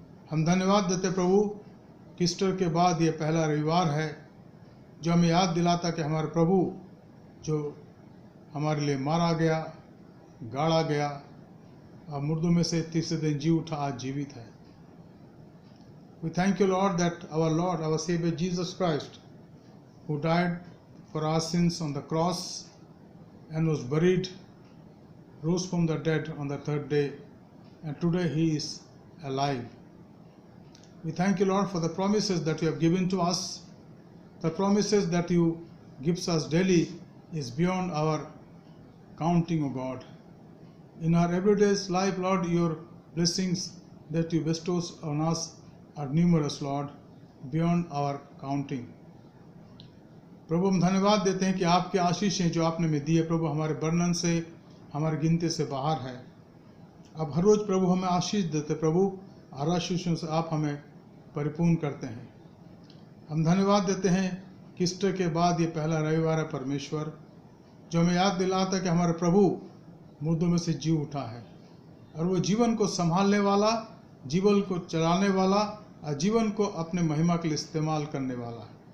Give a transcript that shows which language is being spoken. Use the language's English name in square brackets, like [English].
[Hindi] हम धन्यवाद देते प्रभु, ईस्टर के बाद ये पहला रविवार है जो हमें याद दिलाता कि हमारे प्रभु जो हमारे लिए मारा गया, गाड़ा गया और मुर्दों में से तीसरे दिन जी उठा, आज जीवित है। [English] We thank you, Lord, that our Lord, our Savior Jesus Christ, who died for our sins on the cross and was buried, rose from the dead on the third day, and today he is alive. We thank you, Lord, for the promises that you have given to us. The promises that you gives us daily is beyond our counting, O God. In our everyday life, Lord, your blessings that you bestow on us are numerous, Lord, beyond our counting. [Hindi] प्रभु हम धन्यवाद देते हैं कि आपकी आशीषें जो आपने हमें दी है प्रभु, हमारे वर्णन से, हमारी गिनती से बाहर है। अब हर रोज़ प्रभु हमें आशीष देते प्रभु, हर आशीषों से आप हमें परिपूर्ण करते हैं। हम धन्यवाद देते हैं कि ईस्टर के बाद ये पहला रविवार है परमेश्वर, जो हमें याद दिलाता है कि हमारे प्रभु मुर्दों में से जी उठा है, और वो जीवन को संभालने वाला, जीवन को चलाने वाला और जीवन को अपने महिमा के लिए इस्तेमाल करने वाला है।